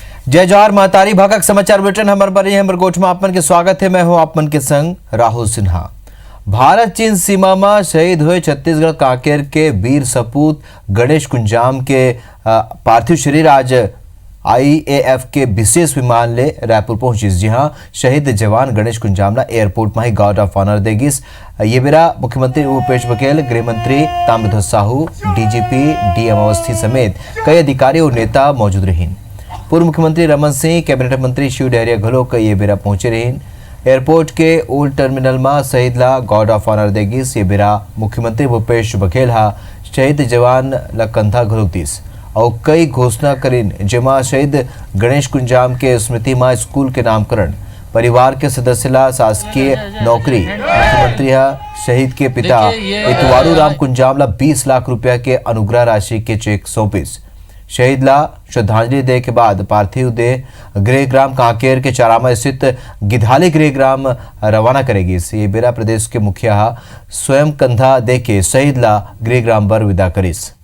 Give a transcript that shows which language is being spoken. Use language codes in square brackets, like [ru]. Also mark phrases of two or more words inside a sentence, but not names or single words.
[hne] जय जवाहर महतारी भागक समाचार बुलेटिन हमर बरी हमर गोठ में आपमन के स्वागत है। मैं हूं आपमन के संग राहुल सिन्हा। भारत चीन सीमा में शहीद हुए छत्तीसगढ़ कांकेर के वीर सपूत गणेश कुंजाम के पार्थिव शरीर आज IAF के विशेष विमान ले रायपुर पहुंचिस। जी हां, शहीद जवान गणेश कुंजामला एयरपोर्ट में ही [en] guard of honour [hne] देगिस। ये बेरा मुख्यमंत्री भूपेश बघेल, गृह मंत्री ताम्रध्वज साहू, DGP DM अवस्थी समेत कई अधिकारी और नेता मौजूद रहीन। पूर्व मुख्यमंत्री रमन सिंह, कैबिनेट मंत्री शिव डहरिया घलोक ये बेरा पहुंचे रहीन। एयरपोर्ट के [en] old terminal [hne] में शहीद ला [en] guard of honour [hne] देगिस। ये बेरा मुख्यमंत्री भूपेश बघेल हा शहीद जवान ला कंधा घलोक दिस और कई घोषणा करीन, जेमा शहीद गणेश कुंजाम के स्मृति में स्कूल के नामकरण, परिवार के सदस्य ला शासकीय नौकरी, मुख्यमंत्री हा शहीद के पिता इतवारू राम कुंजाम ला 20 लाख रुपया के अनुग्रह राशि के चेक सौंपिस। शहीद ला श्रद्धांजलि दे के बाद पार्थिव देह गृहग्राम कांकेर के चारामा स्थित गिधाली गृहग्राम रवाना करेगी। ये बेरा प्रदेश के मुखिया स्वयं कंधा दे के शहीद ला गृहग्राम पर विदा करीस।